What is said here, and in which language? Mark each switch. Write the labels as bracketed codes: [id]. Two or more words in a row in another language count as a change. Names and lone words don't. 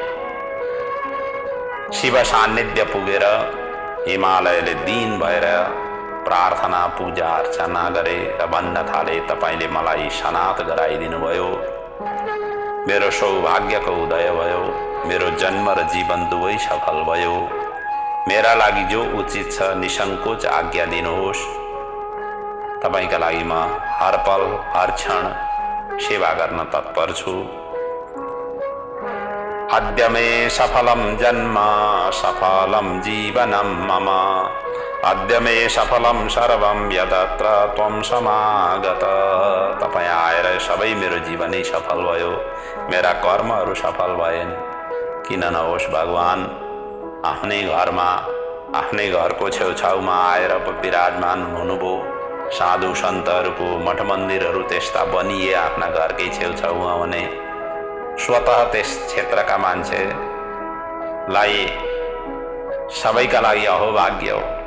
[ne] शिव सान्निध्य पुगेर हिमालयले दीन भएर प्रार्थना पूजा अर्चना गरे र भन्न थाले, तपाईले मलाई सनात गराइदिनु भयो, मेरो सौभाग्यको उदय भयो, मेरो जन्म र जीवन दुवै सफल भयो। मेरा लागि जो उचित छ निसंकोच आज्ञा दिनुहोस्। तपाईका लागि म हर पल हर क्षण सेवा गर्न तत्पर छु। [sa] अद्य मे सफलम जन्म सफलम जीवनम मम, अद्य मे सफलम सर्वम यदत्र त्वं समागत। [ne] तपाईँ आएर सबै मेरो जीवनै सफल भयो, मेरा कर्महरू सफल भएन्। किन नहोस् भगवान आफ्नै घरमा, आफ्नै घरको छेउछाउमा आएर विराजमान हुनुभयो। साधु सन्तहरूको मठ मन्दिरहरू त्यस्ता बनिए आफ्ना घरकै छेउछाउमा भने स्वतः त्यस क्षेत्रका मान्छेलाई सबैका लागि अहोभाग्य हो।